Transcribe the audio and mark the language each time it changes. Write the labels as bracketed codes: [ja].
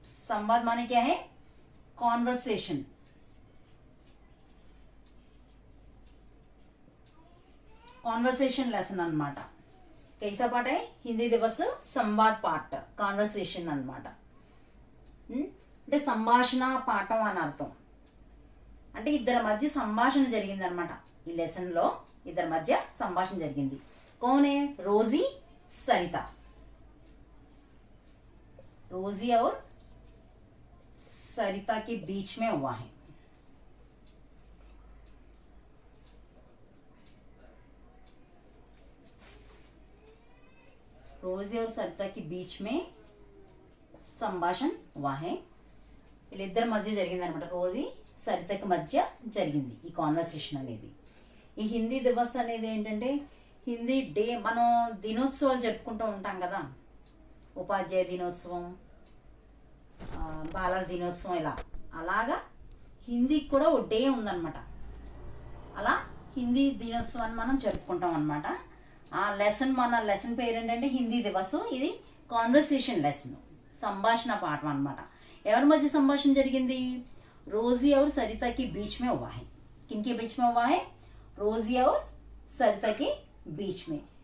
[hi] संवाद माने क्या है, कॉन्वर्सेशन. Conversation lesson अन्नमाट. कैसा पाठ है, हिंदी दिवस संवाद पाठ, कॉन्वर्सेशन अन्नमाट. [te] అంటే సంభాషణ పాఠం అని అర్థం. అంటే ఇద్దరి మధ్య సంభాషణ జరిగింది అనమాట. ఈ లెసన్లో ఇద్దరి మధ్య సంభాషణ జరిగింది. [hi] कौन है, रोजी सरिता. रोजी और सरिता के बीच में हुआ है. रोजी और सरिता के बीच में సంభాషణ हुआ है. [te] వీళ్ళిద్దరి మధ్య జరిగింది అనమాట. రోజీ సరితకి మధ్య జరిగింది ఈ కాన్వర్సేషన్ అనేది. ఈ హిందీ దివస్ అనేది ఏంటంటే హిందీ డే. మనం దినోత్సవాలు జరుపుకుంటూ ఉంటాం కదా, ఉపాధ్యాయ దినోత్సవం, బాలల దినోత్సవం, అలాగా హిందీకి కూడా ఓ డే ఉందన్నమాట. అలా హిందీ దినోత్సవాన్ని మనం జరుపుకుంటాం అనమాట. ఆ లెసన్, మన లెసన్ పేరు ఏంటంటే హిందీ దివస్. ఇది కాన్వర్సేషన్ లెసన్, సంభాషణ పాఠం అనమాట. ఎవరి మధ్య సంభాషణ జరిగింది, [hi] రోజీ और सरिता के बीच में हुआ है. किनके बीच में हुआ है, రోజీ और सरिता के बीच में.